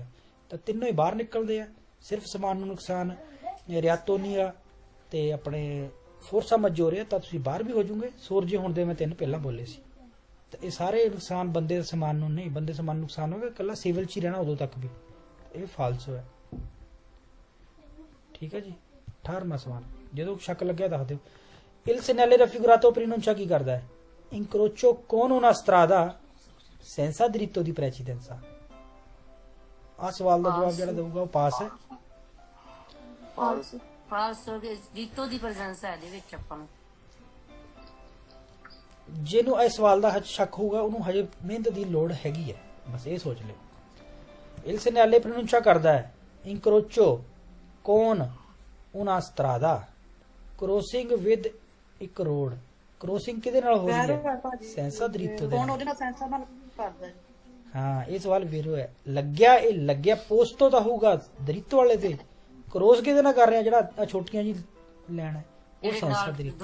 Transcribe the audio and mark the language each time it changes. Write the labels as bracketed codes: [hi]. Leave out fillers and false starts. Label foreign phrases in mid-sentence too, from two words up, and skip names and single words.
[pa] ਤਾਂ ਤਿੰਨੋਂ ਹੀ ਬਾਹਰ ਨਿਕਲਦੇ ਆ, ਸਿਰਫ ਸਮਾਨ ਨੂੰ ਨੁਕਸਾਨ, ਰਿਆਤੋ ਨਹੀਂ ਆ ਤੇ ਆਪਣੇ [it] forza maggiore, [pa] ਤਾਂ ਤੁਸੀਂ ਬਾਹਰ ਵੀ ਹੋ ਜੂਗੇ। ਸੋਰਜੇ ਹੋਣ ਦੇ ਮੈਂ ਤਿੰਨ ਪਹਿਲਾਂ ਬੋਲੇ ਸੀ। ਤਾਂ ਇਹ ਸਾਰੇ ਨੁਕਸਾਨ ਬੰਦੇ ਦੇ ਸਮਾਨ ਨੂੰ ਨਹੀਂ, ਬੰਦੇ ਸਮਾਨ ਨੂੰ ਨੁਕਸਾਨ ਹੋਗਾ ਇਕੱਲਾ ਸਿਵਲ 'ਚ ਹੀ ਰਹਿਣਾ ਉਦੋਂ ਤੱਕ ਵੀ, ਇਹ ਫਾਲਸੋ ਹੈ। ਠੀਕ ਹੈ ਜੀ। 18ਵਾਂ ਸਵਾਲ, ਜਦੋਂ ਸ਼ੱਕ ਲੱਗਿਆ ਦੱਸ ਦਿਓ। [it] Il segnale raffigurato pronuncia [pa] ਕੀ ਕਰਦਾ ਹੈ? [it] Incrocio con una strada senza diritto di precedenza। [pa] ਆ ਸਵਾਲ ਦਾ ਜਵਾਬ ਜਿਹੜਾ ਦਊਗਾ ਉਹ ਪਾਸ ਹੈ। falso, ਫਾਲਸ ਰੀਤੋ ਦੀ ਪ੍ਰੈਜ਼ੈਂਸ ਹੈ ਇਹਦੇ ਵਿੱਚ ਆਪਾਂ ਨੂੰ। ਜਿਹਨੂੰ ਇਸ ਸਵਾਲ ਦਾ ਸ਼ੱਕ ਹੋਊਗਾ ਉਹਨੂੰ ਹਜੇ ਮਿਹਨਤ ਦੀ ਲੋੜ ਹੈਗੀ ਹੈ, ਬਸ ਇਹ ਸੋਚ ਲਿਓ। [it] Il segnale pronuncia [pa] ਕਰਦਾ ਹੈ [it] incrocio con una strada [en] crossing with [pa] ਇੱਕ ਰੋਡ। ਕ੍ਰੋਸਿੰਗ ਕਿਹਦੇ ਨਾਲ ਹੋ ਰਹੀ ਹੈ? [it] senza diritto [pa] ਦੇ ਨਾਲ। ਉਹਦੇ ਨਾਲ ਸੈਂਸਾ ਨਾਲ ਕਰਦਾ ਹੈ। ਹਾਂ ਇਹ ਸਵਾਲ ਵੀਰੋ ਹੈ। ਲੱਗਿਆ, ਇਹ ਲੱਗਿਆ ਪੋਸਟੋ ਤਾਂ ਹੋਊਗਾ ਦ੍ਰਿਤੋ ਵਾਲੇ ਤੇ, ਕ੍ਰੋਸ ਕਿਹਦੇ ਨਾਲ ਕਰ ਰਿਹਾ? ਜਿਹੜਾ ਛੋਟੀਆਂ ਜੀ ਲੈਣ ਹੈ ਉਹ ਜਿਹੜੇ ਸੈਂਸਾ ਨਾਲ ਦ੍ਰਿਤੋ।